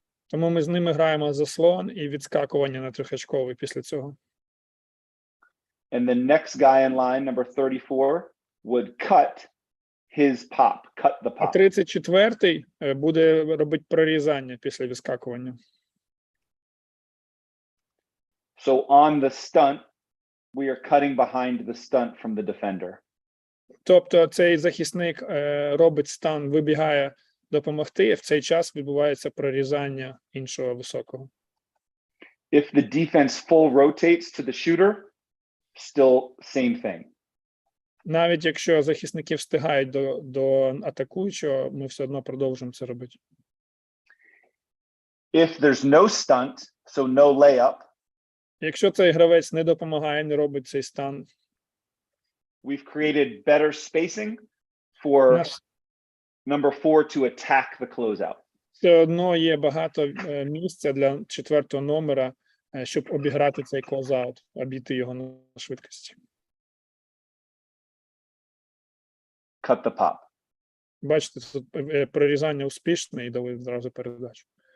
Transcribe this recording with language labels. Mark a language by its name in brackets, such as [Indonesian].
[Ukrainian] Тому ми з ними граємо заслон і відскакування на трьохочковий після цього. [English] And the next guy in line, number 34, would cut his pop, cut the [Ukrainian] А [English] pop. [Ukrainian] 34-й буде робити прорізання після відскакування. [English] So on the stunt, we are cutting behind the stunt from the defender. [Ukrainian] Тобто цей захисник робить стан, вибігає допомогти, і в цей час відбувається прорізання іншого високого. [English] If the defense full rotates to the shooter, still same thing. [Ukrainian] Навіть якщо захисники встигають до атакуючого, ми все одно продовжуємо це робити. [English] If there's no stunt, so no layup, [Ukrainian] якщо цей гравець не допомагає, не робить цей стан, [English] we've created better spacing for number 4 to attack the closeout. [Ukrainian] Все одно є багато місця для 4-го номера, щоб обіграти цей клозаут, обійти його на швидкості. [English] Cut the pop. [Ukrainian] Бачите, тут прорізання успішне і дали відразу передачу.